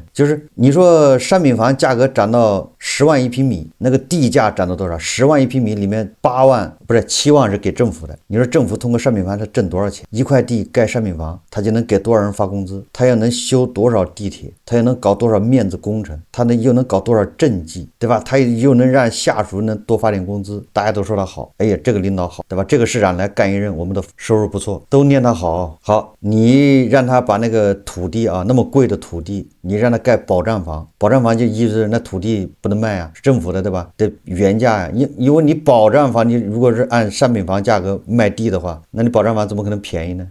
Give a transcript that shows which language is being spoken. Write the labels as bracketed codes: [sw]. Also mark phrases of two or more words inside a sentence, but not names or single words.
[zh] 就是你說商品房價格漲到10萬一平米，那個地價漲到多少？10萬一平米裡面7萬是給政府的，你說政府通過商品房他掙多少錢？一塊地蓋商品房，他就能給多少人發工資？他要能修多少地鐵？他要能搞多少面子工程？他能又能搞多少政績，對吧？他又能讓下屬能多发点工資，大家都说他好，哎呀，这個領導好，對吧？這個市長來幹一任，我們的收入不錯，都念他好。好，你讓他把那個土地啊，那麼貴的土地，你讓他蓋保障房，保障房就意味着那土地不能賣啊，是政府的，對吧？得原價呀，因為你保障房，你如果是按商品房價格賣地的話，那你保障房怎麼可能便宜呢？